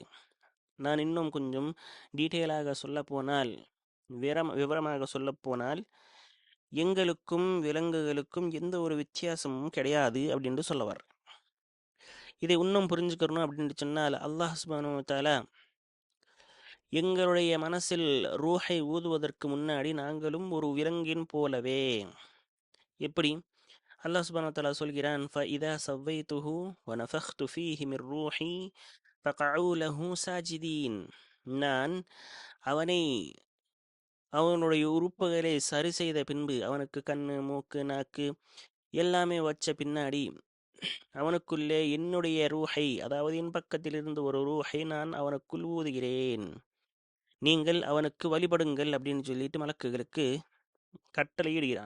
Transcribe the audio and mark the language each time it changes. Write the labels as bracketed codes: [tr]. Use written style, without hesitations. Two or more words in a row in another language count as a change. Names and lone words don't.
[ta] நான் இன்னும் கொஞ்சம் டீட்டெயிலாக சொல்லப்போனால், விவரமாக சொல்லப்போனால், எங்களுக்கும் விலங்குகளுக்கும் எந்த ஒரு வித்தியாசமும் கிடையாது அப்படின்ட்டு சொல்லவர். இதை இன்னும் புரிஞ்சுக்கணும் அப்படின்னு சொன்னால் [ar] الله سبحانه وتعالى [ta] எங்களுடைய மனசில் ரூஹை ஊதுவதற்கு முன்னாடி நாங்களும் ஒரு விலங்கின் போலவே, எப்படி [ar] الله سبحانه وتعالى [ta] சொல்கிறான், [ar] فَإِذَا سَوَّيْتُهُ وَنَفَخْتُ فِيهِ مِنْ رُوحِي فَقَعُوا لَهُ سَاجِدِينَ. [ta] நான் அவனுடைய உறுப்புகளை சரி செய்த பின்பு, அவனுக்கு கண்ணு, மூக்கு, நாக்கு எல்லாமே வச்ச பின்னாடி அவனுக்குள்ளே என்னுடைய ரூஹை, அதாவது என் பக்கத்திலிருந்து ஒரு ரூஹை நான் அவனுக்குள் ஊதுகிறேன், நீங்கள் அவனுக்கு வழிபடுங்கள் அப்படின்னு சொல்லிட்டு மலக்குகளுக்கு கட்டளையிடுகிறான்.